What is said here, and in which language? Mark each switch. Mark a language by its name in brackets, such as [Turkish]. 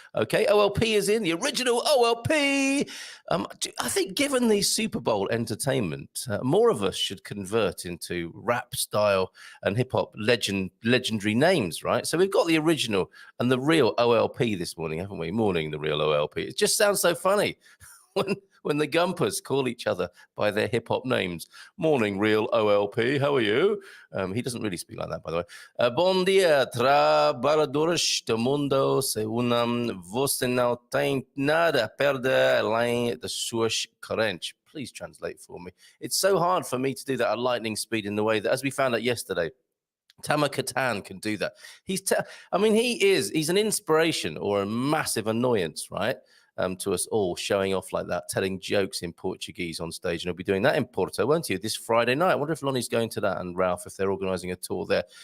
[English] Okay, OLP is in, the original OLP. I think given the Super Bowl entertainment, more of us should convert into rap style and hip-hop legendary names, right? So we've got the original and the real OLP this morning, haven't we? Morning, the real OLP. It just sounds so funny when the GuMPers call each other by their hip-hop names. Morning, real OLP, how are you? He doesn't really speak like that, by the way. [Portuguese] Bom dia, trabalhadores do mundo, se unam, você não tem nada a perder além das suas correntes. [English] Please translate for me. It's so hard for me to do that at lightning speed in the way that, as we found out yesterday, Tama Katan can do that. He's an inspiration or a massive annoyance, right? To us all, showing off like that, telling jokes in Portuguese on stage. And he'll be doing that in Porto, won't he, this Friday night? I wonder if Lonny's going to that, and Ralfe, if they're organising a tour there.